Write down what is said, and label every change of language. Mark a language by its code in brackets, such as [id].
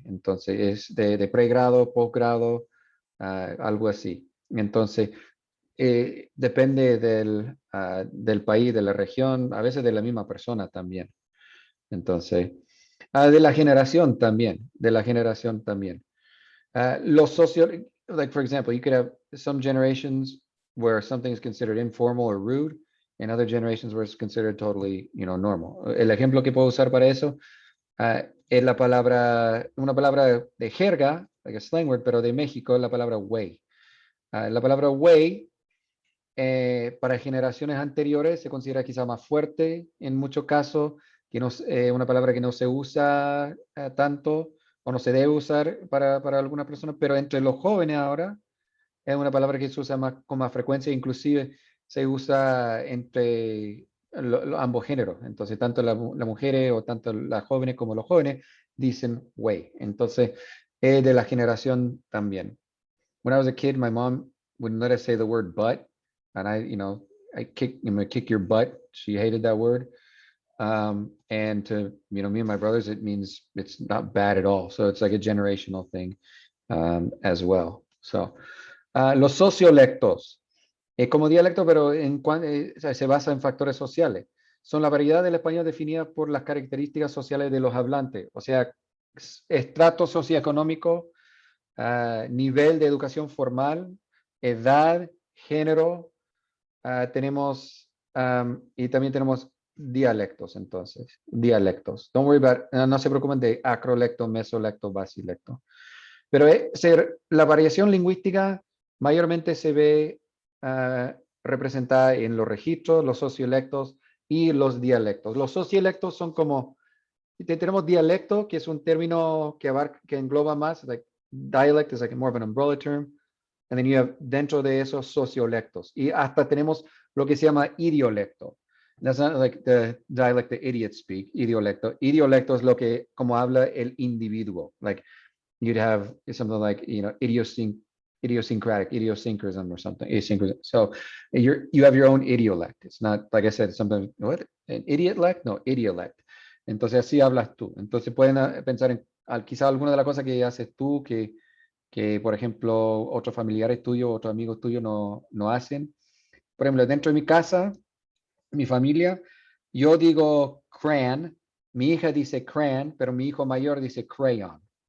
[es] Entonces, es de pregrado, posgrado, algo así. Entonces, depende del país, de la región, a veces de la misma persona también. Entonces, de la generación también, de la generación también. Los socios, [en] like for example, you could have some generations where something is considered informal or rude, and other generations where it's considered totally, normal. [es] El ejemplo que puedo usar para eso es una palabra de jerga, [en] like a slang word, [es] pero de México, la palabra güey. La palabra güey para generaciones anteriores se considera quizá más fuerte en muchos casos, que no, una palabra que no se usa tanto o no se debe usar para algunas personas, pero entre los jóvenes ahora es una palabra que se usa más, con más frecuencia, inclusive se usa entre ambos géneros. Entonces, tanto las mujeres o tanto las jóvenes como los jóvenes dicen way. Entonces, es de la generación también. [en] When I was a kid, my mom wouldn't let us say the word but, and I'm gonna kick your butt. She hated that word. And to, me and my brothers, it means it's not bad at all. So it's like a generational thing as well. [es] So, los sociolectos, como dialecto, pero o sea, se basa en factores sociales. Son la variedad del español definida por las características sociales de los hablantes, o sea, estrato socioeconómico, nivel de educación formal, edad, género, tenemos, y también tenemos dialectos, entonces, dialectos. [en] Don't worry about, [es] no se preocupen de acrolecto, mesolecto, basilecto. Pero la variación lingüística mayormente se ve representada en los registros, los sociolectos y los dialectos. Los sociolectos son como, tenemos dialecto, que es un término que engloba más, [en] like dialect is like more of an umbrella term, and then you have [es] dentro de esos sociolectos. Y hasta tenemos lo que se llama idiolecto. [en] That's not like the dialect the idiots speak, idiolecto. [es] Idiolecto es lo que, como habla el individuo. [en] Like, you'd have something like, idiosyncratic, idiosyncrasm or something, asynchronous. So you have your own idiolect. It's not, like I said, something, what? An idiotlect? No, idiolect. [es] Entonces así hablas tú. Entonces pueden pensar en quizá alguna de las cosas que haces tú que por ejemplo, otros familiares tuyos, otros amigos tuyos no hacen. Por ejemplo, dentro de mi casa, mi familia, yo digo crayon, mi hija dice crayon, pero mi hijo mayor dice crayon.